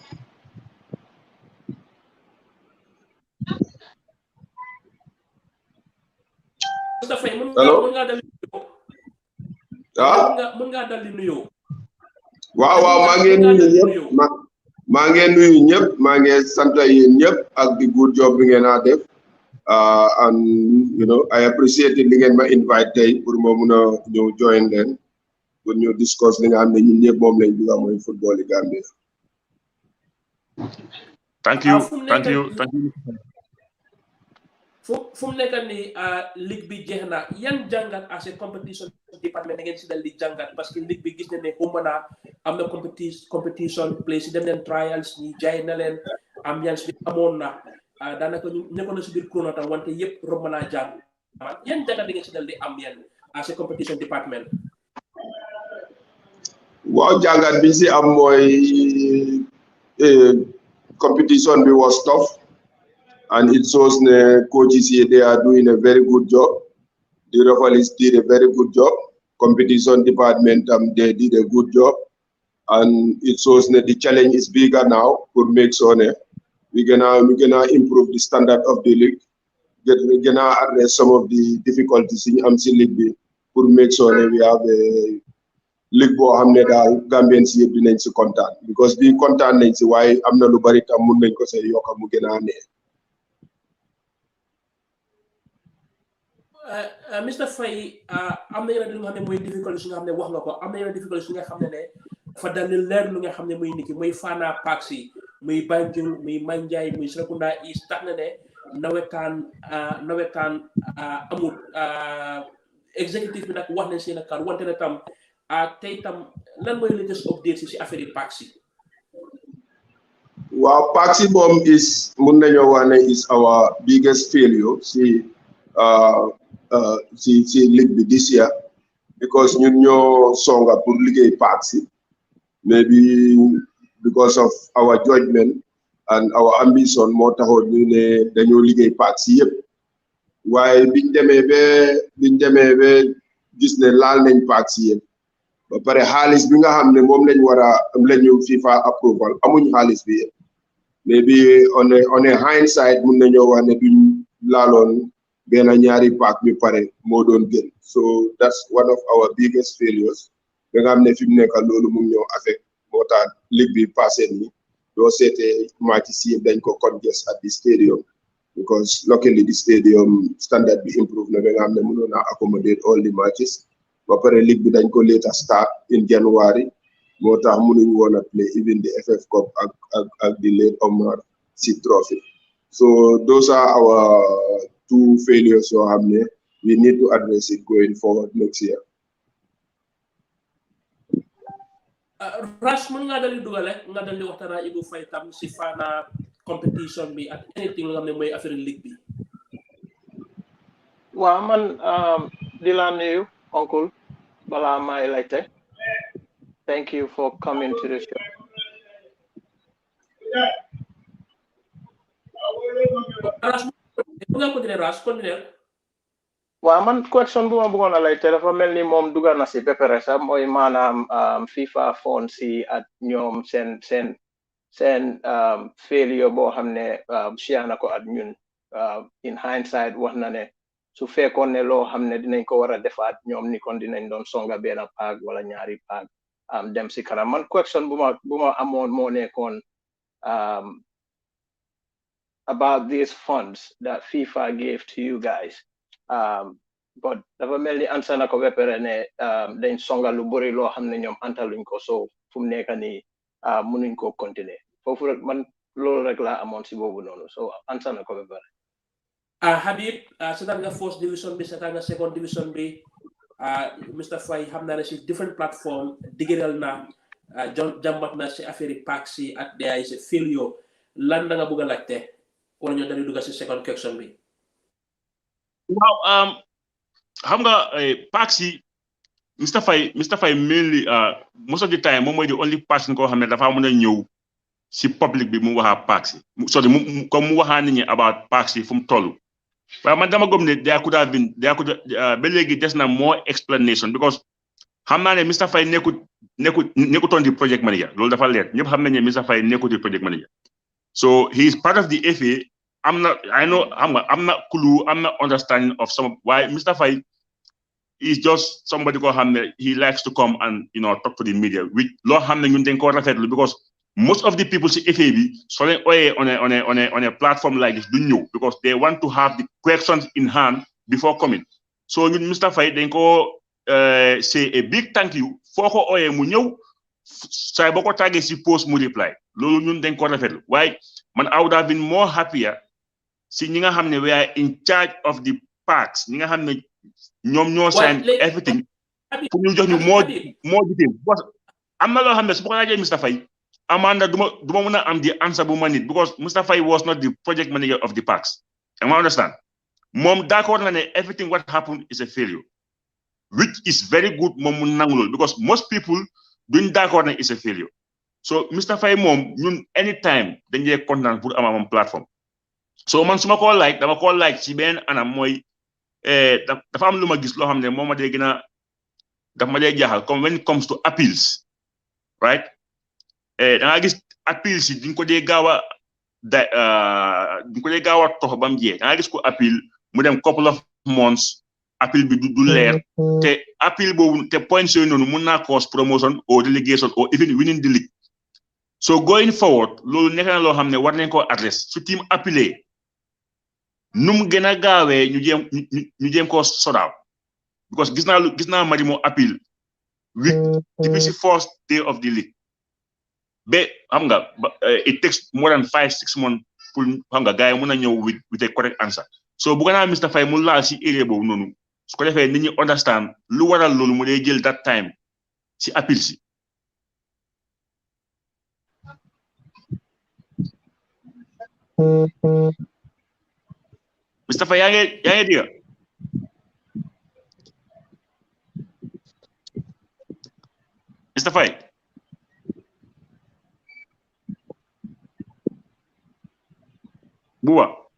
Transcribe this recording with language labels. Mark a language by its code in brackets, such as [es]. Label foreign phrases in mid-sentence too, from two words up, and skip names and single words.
[wo] Mr Faye mën nga dal di nuyu. mën nga dal di nuyu. waaw maa ngi nuyu ñëpp maa ngi nuyu ñëpp maa ngi sant yéen ñëpp ak di [en] good job [wo] bi ngeen a def [en] and you know I appreciate [wo] li ngeen ma invite tey pour ma mun a ñëw join leen pour ñu discuss li nga xam ne ñun ñëpp moom lañ bëgg mooy football yi Gambia. [en] Thank you. [wo] fu mu nekk nii ligue bi jeex na yan jàngat [en] as a competition [wo] département da ngeen si dal di jàngat parce que ligue bi gis na ne xumb na am na competition place yi dem leen trials ñi jaay na leen ambiance bi amoon na daanaka ñu nekkoon na si biir chrono tam wante yëpp romb naa jàng yan jàngat da ngeen si dal di am yan [en] as a competition [wo] département. waaw jàngat bi si am mooy competition bi [en] was tough. And it shows the coaches here, they are doing a very good job. The referees did a very good job. Competition department, they did a good job. And it shows that the challenge is bigger now for make sure we're gonna improve the standard of the league. We're gonna address some of the difficulties in MC League for make sure that we have a league [wo] bo xamne dal Gambians yeb dinañ ci content because bi content nañ ci waye amna lu bari tam mën nañ ko say yokka mu gëna neex. Mr Faye am na yeneen li nga xam ne mooy difficulté yi nga xam ne wax nga ko am na yeneen difficulté yi nga xam ne dafa dal di leer lu nga xam ne muy nit ki muy Fana Parks yi muy Banjul muy Manjai muy Serekunda East tax na ne nawetaan amul exécutif bi nag wax nañ seen kàddu wante ne tam tey tam lan mooy [en] latest update [wo] si affaire yi Parks yi. waaw Parks yi moom mun nañoo wax ne [en] is our biggest failure [wo] si league bi [en] this year [wo] because ñun ñoo songa pour liggéey Parks yi [en] maybe because of our judgment and our ambition [wo] moo taxoon ñu ne dañoo liggéey Parks yi yëpp waaye biñ demee ba gis ne laal nañ Parks yi yëpp ba pare xaalis bi nga xam ne moom lañu FIFA approval amuñ xaalis bi yëpp [en] maybe on a hindsight [wo] mun nañoo wax ne duñ laaloon benn ñaari paak bi pare moo doon gën [en] so that's one of our biggest failures [wo] nga xam ne fi mu nekk loolu mu ñëw affect moo tax ligue bi passé nii doo seetee match si dañ ko [en] congest at the stadium because luckily the stadium standard bi improve [wo] na ba nga xam ne mënoon a [en] accommodate all the matches [wo] ba pare ligue bi dañ ko [en] later start in January [wo] moo tax mënuñ woon a [en] play even the FF Cup ak the late Omar Sy Trophy so those are our two failures [wo] yoo xam ne [en] we need to address it going forward next year. [wo] Rash mën nga dal di dugale nga dal di waxtaan ak Ibou Faye tam si Fana competition bi ak anything nga xam ne mooy affaire ligue bi. waaw man di la nuyu uncle balaa may laajte [en] thank you for coming to the show. [wo] waaw man question bu ma bëggoon a lay te dafa mel ni moom dugal na si ba pare sax mooy maanaam FIFA fond si ak ñoom seen failure boo xam ne share na ko ak ñun [en] in hindsight [wo] wax na ne su fekkoon ne loo xam ne dinañ ko war a defaat ñoom ni kon dinañ doon songa benn paag wala ñaari paag dem si kanam man question bu ma amoon moo nekkoon [en] about these funds that FIFA gave to you guys [wo] but dafa mel ni answer na ko ba pare ne dañ songa lu bëri loo xam ne ñoom antaluñ ko so fu mu nekk nii mënuñ ko continuer foofu rek man loolu rek laa amoon si boobu noonu so answer na ko ba pare. Habib seetaan nga [en] first division [wo] bi seetaan nga [en] second division [wo] bi Mr Faye xam naa ne si [en] different platform [wo] digëral na jàmbat na si affaire yi paak si ak day si failure lan da nga bëgg a laajte wala ñoo dañuy dugg si [en] second question [wo] bi. waaw xam nga paak si Mr Faye [en] mainly most of the time [wo] moom mooy [en] the only person [wo] koo xam ne dafa mën a ñëw si public bi mu waxaa paak si sorry comme mu waxaa nit ñi about paak si fu mu toll. waaye man dama gëm ne ba léegi des na [en] more explanation [wo] because xam naa ne Mr Faye nekkutoon di [en] project manager [wo] loolu dafa leer ñëpp xam nañ ne Mr Faye nekkut di [en] project manager so he is part of the FA [wo] am na clue am na [en] understanding of some [wo] waaye Mr Faye [en] is just somebody [wo] koo xam ne [en] he likes to come and talk to the media which [wo] loo xam ne ñun dañ ko rafetlu [en] because most of the people [wo] si FA bi so leen ooyee [en] on a platform like this [wo] duñ ñëw [en] because they want to have the questions in hand before coming so [wo] ñun Mr Faye dañ ko say [en] a big thank you [wo] foo ko ooyee mu ñëw saay boo ko tàggee si post mu reply loolu ñun dañ ko rafetlu waaye man [en] I would have been more happier [wo] si ñi nga xam ne [en] we are in charge of the parks [wo] ñi nga xam ne ñoom ñoo [en] sign everything [wo] pour ñu jox ñu moo detail am na loo xam ne su ma ko laajee Mr Faye Amanda duma mën a am [en] the answer [wo] bu ma nit [en] because Mr Faye was not the project manager of the parks [wo] am [en] I understand [wo] moom d'accord na ne [en] everything what happened is a failure which is very good [wo] moom mu nangu loolu because most people duñ d'accord ne [en] is a failure [wo] so Mr Faye moom ñun anytime dañ dee kontaan pour am moom plateforme so man su ma koo like dama koo like ci benn anam mooy dafa am lu ma gis loo xam ne moom ma dee gën a daf ma dee jaaxal comme [en] when it comes to appeals right [wo] da nga gis appeals yi duñ ko dee gaaw a tox ba mu jeex da nga gis ko appeal mu dem [en] couple of months [wo] appeal bi du leer te appeal boobu te points yooyu noonu mun naa [en] cause promotion or delegation or even winning the league so going forward [wo] loolu nekk na loo xam ne war nañ koo adresse su team appelé num gën a gaawee ñu jéem koo sodaaw because gis naa mari moo appeal depuis si [en] first day of the league [wo] ba xam nga [en] it takes more than 5-6 months [wo] pour xam nga gars yi mën a ñëw [en] with a correct answer so [wo] bu naa [en] Mr [wo] Faye mu laal si area boobu noonu su ko defee nit ñi understand lu waral loolu mu dee jël [en] that time [wo] si appeal si Mr Faye yaa ngi dégg Mr Faye Buba.